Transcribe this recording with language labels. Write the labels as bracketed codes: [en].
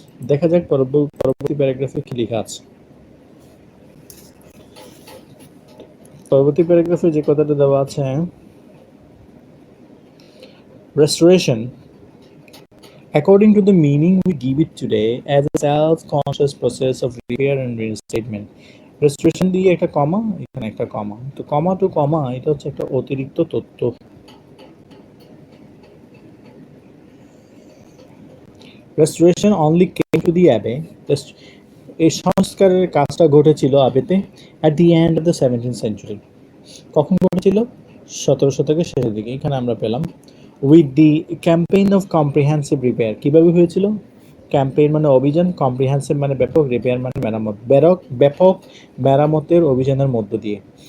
[bn] দেখা যাক পরবর্তী প্যারাগ্রাফে কি লেখা আছে। পরবর্তী প্যারাগ্রাফে যে কথাটা দেওয়া আছে, [en] restoration, according to the meaning we give it today, as a self-conscious process of repair and reinstatement. [bn] restoration দিয়ে একটা কমা, এখানে একটা কমা, তো কমা টু কমা এটা হচ্ছে একটা অতিরিক্ত তথ্য। [en] restoration only came to the abbey, [bn] এই সংস্কারের কাজটা ঘটেছিল আবেতে [en] at the end of the 17th century। [bn] কখন ঘটেছিল? 17 শতকের শেষের দিকে। এখানে আমরা পেলাম [en] With the campaign of comprehensive repair. [bn] কীভাবে হয়েছিল? ক্যাম্পেইন মানে অভিযান, কম্প্রিহেন্সিভ মানে ব্যাপক, রিপেয়ার মানে মেরামত, ব্যাপক মেরামতের অভিযানের মধ্য দিয়ে।